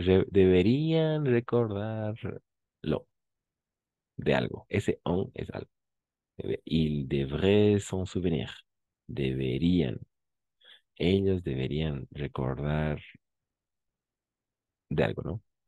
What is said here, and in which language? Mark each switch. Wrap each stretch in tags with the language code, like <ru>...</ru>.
<es>Deberían recordarlo de algo. Ese on es algo.</es> <fr>Il devrait s'en souvenir.</fr> <es>Deberían. Ellos deberían recordar de algo, ¿no?</es>